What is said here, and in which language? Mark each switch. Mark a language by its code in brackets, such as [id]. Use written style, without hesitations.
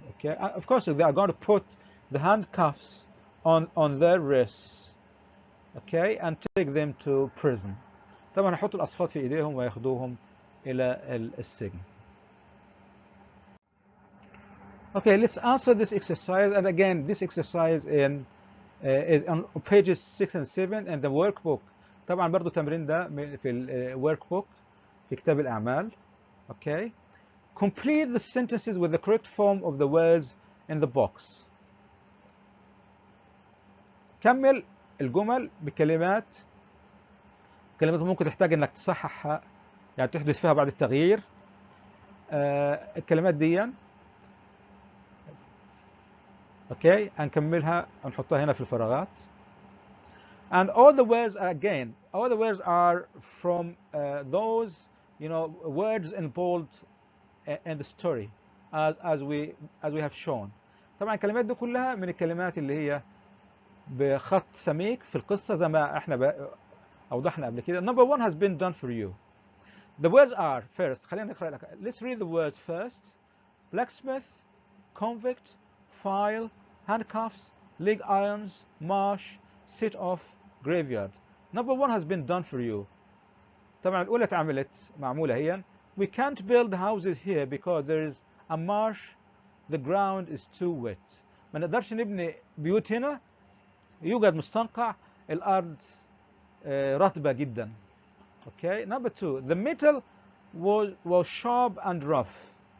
[en] Okay, of course they are going to put the handcuffs on their wrists, okay, and take them to prison. [ar] طبعا هيحطوا الأصفاد في إيديهم وياخدوهم إلى السجن. [en] Okay, let's answer this exercise, and again this exercise is on pages 6 and 7 in the workbook. [ar] طبعا برضو التمرين ده في الworkbook في كتاب الأعمال. [en] Okay, complete the sentences with the correct form of the words in the box. [ar] كمل الجمل بكلمات ممكن تحتاج انك تصححها، يعني تحدث فيها بعض التغيير. الكلمات دي اوكي هنكملها ونحطها هنا في الفراغات. [en] And all the words are from those words in bold in the story as we have shown. [ar] طبعا الكلمات دي كلها من الكلمات اللي هي بخط سميك في القصة زي ما احنا أوضحنا قبل كده. [en] Number 1 has been done for you. The words are first. [ar] خلينا نقرأ لك. [en] Let's read the words first. Blacksmith, convict, file, handcuffs, leg irons, marsh, sit off, graveyard. Number 1 has been done for you. [ar] طبعا الأولى اتعملت معمولة هي. [en] We can't build houses here because there is a marsh. The ground is too wet. [ar] ما نقدرش نبني بيوت هنا، يوجد مستنقع، الأرض رطبة جدا. [en] Okay. Number 2, the metal was sharp and rough.